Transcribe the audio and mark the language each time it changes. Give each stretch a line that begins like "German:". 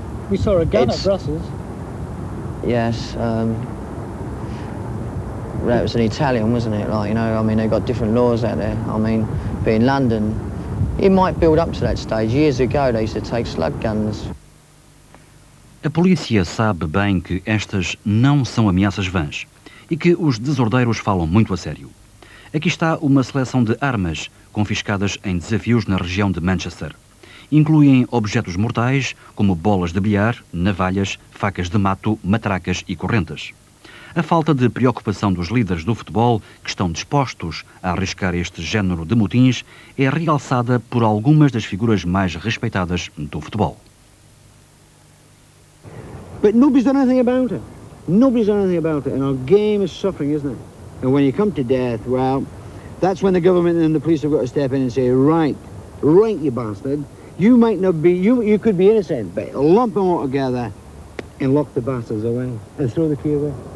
English: we saw a gun at Brussels. Yes, that was an Italian, wasn't it? Like, you know, I mean, they've got different laws out there. I mean, but in London, it might build up to that stage. Years ago, they used to take slug guns.
Portuguese: A polícia sabe bem que estas não são ameaças vãs e que os desordeiros falam muito a sério. Aqui está uma seleção de armas confiscadas em desafios na região de Manchester. Incluem objetos mortais como bolas de bilhar, navalhas, facas de mato, matracas e correntes. A falta de preocupação dos líderes do futebol, que estão dispostos a arriscar este género de motins, é realçada por algumas das figuras mais respeitadas do futebol.
English: But nobody's done anything about it. Nobody's done anything about it, and our game is suffering, isn't it? And when you come to death, well, that's when the government and the police have got to step in and say, right, you bastard, you might not be, you could be innocent, but lump them all together and lock the bastards away and throw the key away.